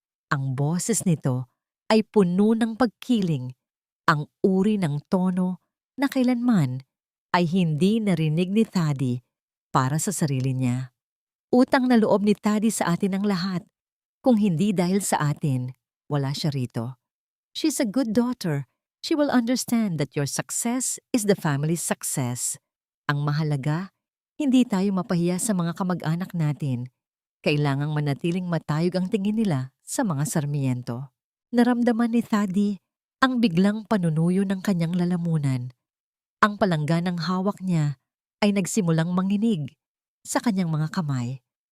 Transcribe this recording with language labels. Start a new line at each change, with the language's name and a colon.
Filipino: Ang boses nito ay puno ng pagkiling, ang uri ng tono na kailanman ay hindi narinig ni Thady para sa sarili niya. Utang na loob ni Thady sa atin ang lahat. Kung hindi dahil sa atin, wala siya rito.
English: She's a good daughter. She will understand that your success is the family's success.
Filipino: Ang mahalaga, hindi tayo mapahiya sa mga kamag-anak natin. Kailangang manatiling matayog ang tingin nila sa mga Sarmiento. Naramdaman ni Thady ang biglang panunuyo ng kanyang lalamunan. Ang palangganang hawak niya ay nagsimulang manginig sa kanyang mga kamay.